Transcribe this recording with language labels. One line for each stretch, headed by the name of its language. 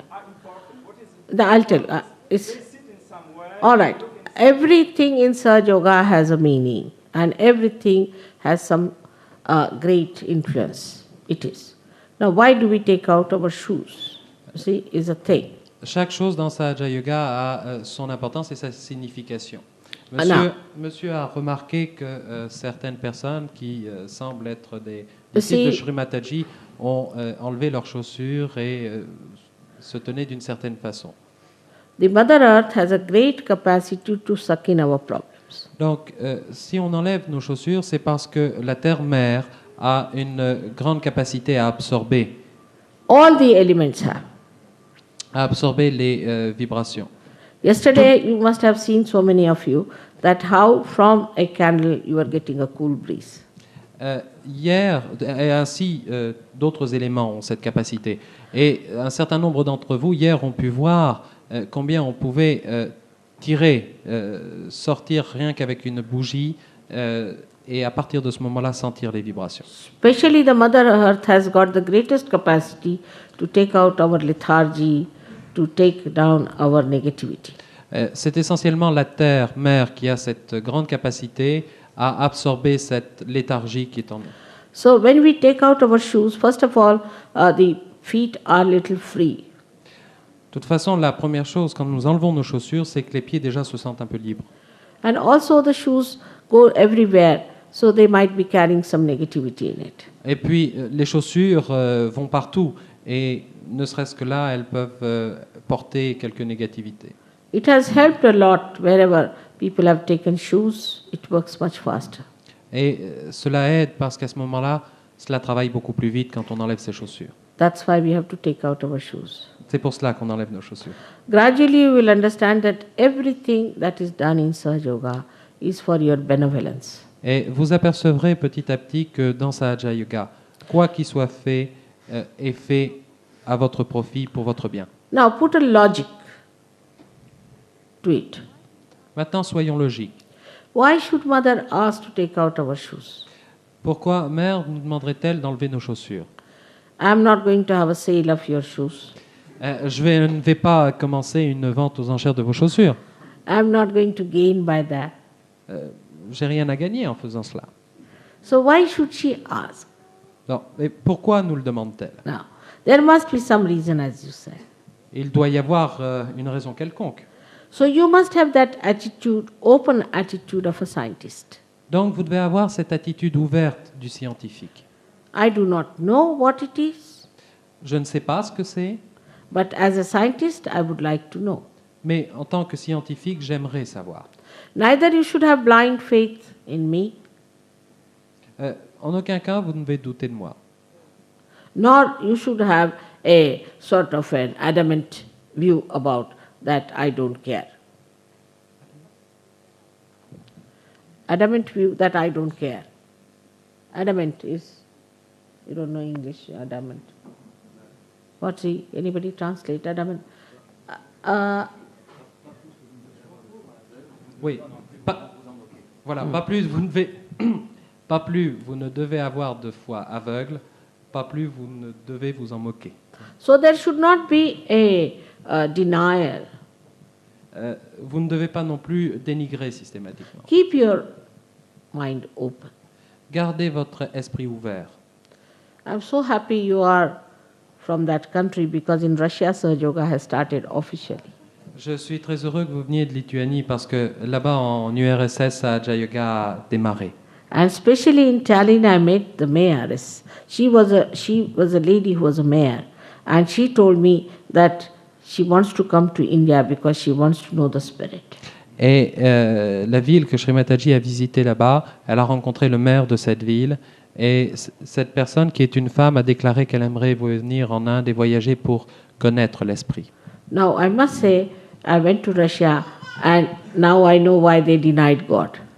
English: are important. What is it? I'll tell you. They sit in some way. All right. look in some- Everything in Sahaja Yoga has a meaning, and everything has some great influence. It is. Now, why do we take out our shoes? You see, is a thing.
French: Chaque chose dans Sahaja Yoga a son importance et sa signification. Non. Monsieur a remarqué que certaines personnes qui semblent être des Si- disciples de Sri Mataji ont enlevé leurs chaussures et se tenaient d'une certaine façon.
English: The Mother Earth has a great capacity to suck in our problems.
French: Donc, si on enlève nos chaussures, c'est parce que la Terre-Mère a une grande capacité à absorber
English: All the elements have.
French: les vibrations.
English: Yesterday, you must have seen, so many of you, that how from a candle you are getting a cool breeze.
French: Hier, et ainsi d'autres éléments ont cette capacité. Et un certain nombre d'entre vous, hier, ont pu voir combien on pouvait tirer, sortir rien qu'avec une bougie, et à partir de ce moment-là, sentir les vibrations.
English: Especially the Mother Earth has got the greatest capacity to take out our lethargy, to take down our negativity.
French: C'est essentiellement la Terre-Mère qui a cette grande capacité à absorber cette léthargie qui est en nous.
English: So when we take out our shoes, first of all, the feet are little free.
French: De toute façon, la première chose, quand nous enlevons nos chaussures, c'est que les pieds déjà se sentent un peu libres.
English: And also the shoes go everywhere, so they might be carrying some negativity in it.
French: Et puis, les chaussures vont partout. Et ne serait-ce que là, elles peuvent porter quelques négativités.
English: It has helped a lot wherever people have taken shoes, it works much faster.
French: Et cela aide parce qu'à ce moment-là, cela travaille beaucoup plus vite quand on enlève ses chaussures.
English: That's why we have to take out our shoes.
French: C'est pour cela qu'on enlève nos chaussures.
English: Gradually, you will understand that everything that is done in Sahaja Yoga is for your benevolence.
French: Et vous apercevrez petit à petit que dans Sahaja Yoga, quoi qu'il soit fait, est fait à votre profit, pour votre bien.
English: Now, put a logic to it.
French: Maintenant, soyons logiques.
English: Why should Mother ask to take out our shoes?
French: Pourquoi Mère nous demanderait-elle d'enlever nos chaussures?
English: I'm not going to have a sale of your shoes.
French: Je ne vais pas commencer une vente aux enchères de vos chaussures.
English: I'm not going to gain by that.
French: J'ai rien à gagner en faisant cela.
English: So why should she ask?
French: Non, mais pourquoi nous le demande-t-elle?
English: Now, there must be some reason, as you said.
French: Il doit y avoir une raison quelconque.
English: So you must have that attitude, open attitude of a scientist.
French: Donc vous devez avoir cette attitude ouverte du scientifique.
English: I do not know what it is,
French: Je ne sais pas ce que c'est,
English: but as a scientist, I would like to know.
French: mais en tant que scientifique, j'aimerais savoir.
English: Neither you should have blind faith in me,
French: En aucun cas, vous ne devez douter de moi.
English: nor you should have a sort of an adamant view about that I don't care. Adamant view that I don't care. Adamant is, you don't know English, adamant. What's he? Anybody translate adamant?
French: Oui, pas, voilà, pas plus. Vous ne devez, Pas plus vous ne devez avoir de foi aveugle, pas plus vous ne devez vous en moquer.
English: So there should not be a denial.
French: Vous ne devez pas non plus dénigrer systématiquement.
English: Keep your mind open.
French: Gardez votre esprit ouvert.
English: I'm so happy you are from that country because in Russia Sahaja Yoga has started officially.
French: Je suis très heureux que vous veniez de Lituanie parce que là-bas en URSS, Sahaja Yoga a démarré.
English: And especially in Tallinn, I met the mayoress. She was a lady who was a mayor, and she told me that she wants to come to India because she wants to know the spirit.
French: Et la ville que Sri Mataji a visitée là-bas, elle a rencontré le maire de cette ville. Et cette personne, qui est une femme, a déclaré qu'elle aimerait venir en Inde et voyager pour connaître l'esprit.
English: Now, I must say, I went to Russia, and now I know why they denied God.